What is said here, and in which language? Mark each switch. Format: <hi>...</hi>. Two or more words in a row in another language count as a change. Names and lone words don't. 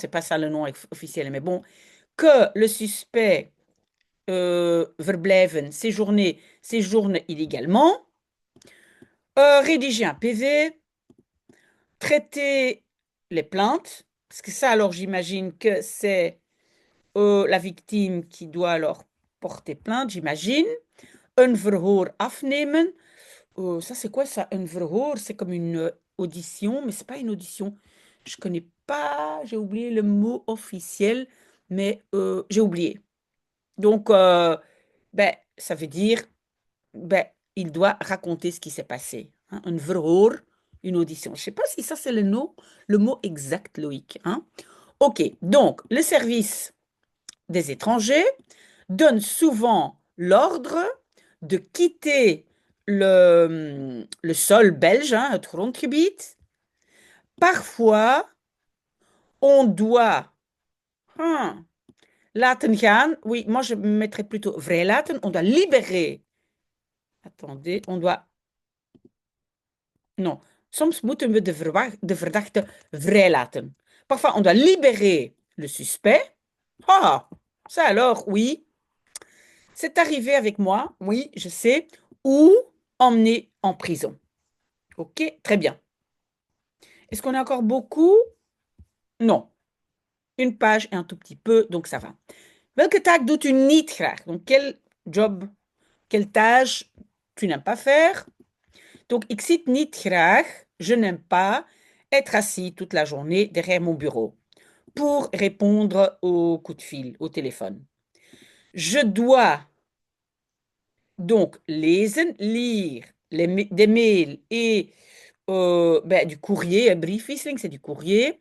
<fr>c'est pas ça le nom officiel, mais bon, que le suspect verblijven, séjourne illégalement, rédiger un PV, traiter les plaintes, parce que ça, alors j'imagine que c'est la victime qui doit alors porter plainte, j'imagine.</fr> <nl>Un verhoor afnemen.</nl> <fr>Ça, c'est quoi ça? Un verhoor, c'est comme une audition, mais c'est pas une audition. Je connais pas, j'ai oublié le mot officiel, mais j'ai oublié. Donc, ben, ça veut dire, ben, il doit raconter ce qui s'est passé, hein. Un verhoor, une audition. Je sais pas si ça c'est le mot exact, Loïc, hein. Ok, donc le service des étrangers donne souvent l'ordre de quitter le sol belge, hein,</fr> <nl>het grondgebied.</nl> <fr>Parfois, on doit</fr> <nl>laten gaan.</nl> <fr>Oui, moi je mettrais plutôt vrijlaten. On doit libérer. Attendez, on doit. Non,</fr> <nl>soms moeten we de verdachte vrijlaten.</nl> <fr>Parfois, on doit libérer le suspect. Ah, ça alors, oui. C'est arrivé avec moi, oui, je sais. Ou emmener en prison. Ok, très bien. Est-ce qu'on a encore beaucoup? Non. Une page et un tout petit peu, donc ça va.</fr> <nl>Welke taak doet u niet graag?</nl> <fr>Donc, quel job, quelle tâche tu n'aimes pas faire? Donc,</fr> <nl>ik zit niet graag,</nl> <fr>je n'aime pas être assis toute la journée derrière mon bureau pour répondre aux coups de fil, au téléphone. Je dois donc lezen, lire des mails et ben, du courrier, briefwisseling, c'est du courrier.</fr>